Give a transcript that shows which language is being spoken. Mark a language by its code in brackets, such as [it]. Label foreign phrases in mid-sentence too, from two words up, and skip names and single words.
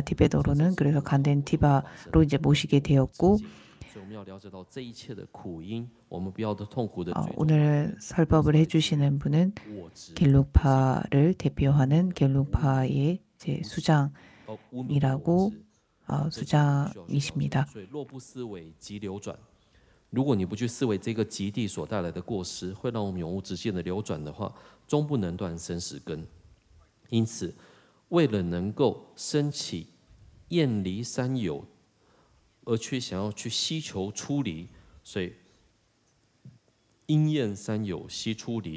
[ko] 티베트어로는 그래서 간덴티바로 이제 모시게 되었고 오늘 설법을 해주시는 분은 겔룩파를 대표하는 겔룩파의 이제 수장이라고 수장이십니다. [zh] 如果你不去思维这个极地所带来的过失，会让我们永无止境的流转的话，终不能断生死根。因此，为了能够升起厌离三有，而去想要去希求出离，所以因厌三有悉出离。